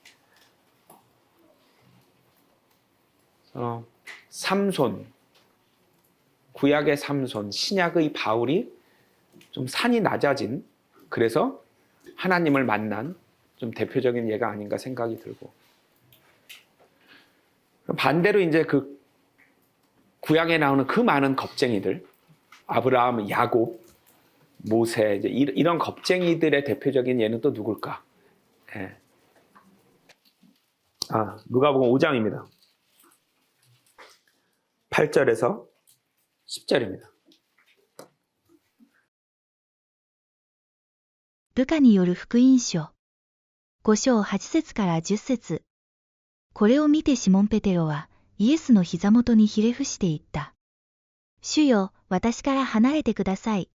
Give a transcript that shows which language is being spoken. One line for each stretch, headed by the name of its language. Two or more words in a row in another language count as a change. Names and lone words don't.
Korean: 삼손, 구약의 삼손, 신약의 바울이 좀 산이 낮아진, 그래서 하나님을 만난 좀 대표적인 예가 아닌가 생각이 들고, 반대로 이제 그 구약에 나오는 그 많은 겁쟁이들, 아브라함, 야곱, 모세, 이제 이런 겁쟁이들의 대표적인 예는 또 누굴까? 예. 누가복음 5장입니다. 8절에서 10절입니다.
Japanese: ルカによる福音書。5章8節から10節。これを見てシモン・ペテロは、イエスの膝元にひれ伏して言った。主よ、私から離れてください。